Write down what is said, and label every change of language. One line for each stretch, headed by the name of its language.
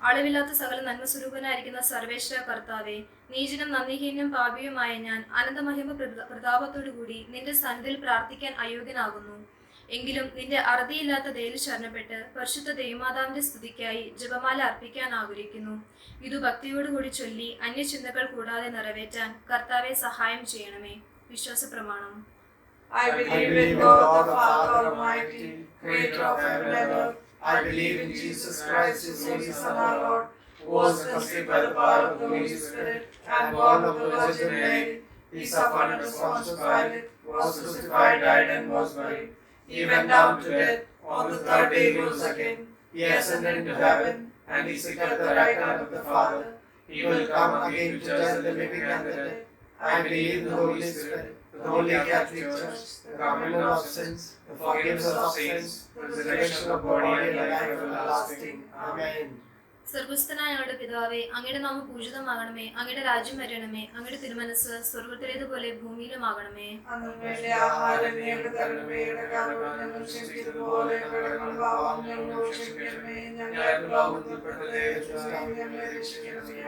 Malayalam: അളവില്ലാത്ത സകല നന്മസ്വരൂപനായിരിക്കുന്ന സർവേശ്വര കർത്താവെ, നീചനും നന്ദിഹീനും പാപിയുമായ ഞാൻ അനന്തമഹിമ പ്രതാപത്തോടുകൂടി നിന്റെ സന്നിധിയിൽ പ്രാർത്ഥിക്കാൻ അയോഗ്യനാകുന്നു. എങ്കിലും നിന്റെ അറുതിയില്ലാത്ത ദയയിൽ ശരണപ്പെട്ട് പരിശുദ്ധ ദൈവമാതാവിന്റെ സ്തുതിക്കായി ജപമാല അർപ്പിക്കാൻ ആഗ്രഹിക്കുന്നു. ഇതു ഭക്തിയോടുകൂടി ചൊല്ലി അന്യചിന്തകൾ കൂടാതെ നിറവേറ്റാൻ കർത്താവെ സഹായം ചെയ്യണമേ. വിശ്വാസ പ്രമാണം.
English: I believe in God the Father Almighty, creator of heaven and earth. I believe in Jesus Christ, his only Son, our Lord, who was conceived by the power of the Holy Spirit and born of the Virgin Mary. He suffered under Pontius Pilate, was crucified, died, and was buried. He went down to death. On the third day he rose again. He ascended into heaven, and he sitteth at the right hand of the Father. He will come again to judge the living and the dead. I believe in the Holy Spirit, the Holy Catholic Church, the remission of sins, the forgiveness of sins, the resurrection of body and life everlasting. Amen.
Malayalam: സ്വർഗസ്ഥനായ ഞങ്ങളുടെ പിതാവേ, അങ്ങയുടെ നാമം പൂജിതമാകണമേ, അങ്ങയുടെ രാജ്യം വരണമേ, അങ്ങയുടെ തിരുമനസ് സ്വർഗത്തിലേതുപോലെ ഭൂമിയിലുമാകണമേ. അന്നു വേണ്ട ആഹാരം ഞങ്ങൾക്ക് തരണമേ, ഞങ്ങളുടെ കടങ്ങൾ ഞങ്ങൾ ക്ഷമിച്ചതുപോലെ കടങ്ങളും പാപവും ഞങ്ങളോട് ക്ഷമിക്കണമേ, ഞങ്ങളെ പ്രലോഭനത്തിൽപ്പെടുത്തരുതേ, ഞങ്ങളെ രക്ഷിക്കണമേ.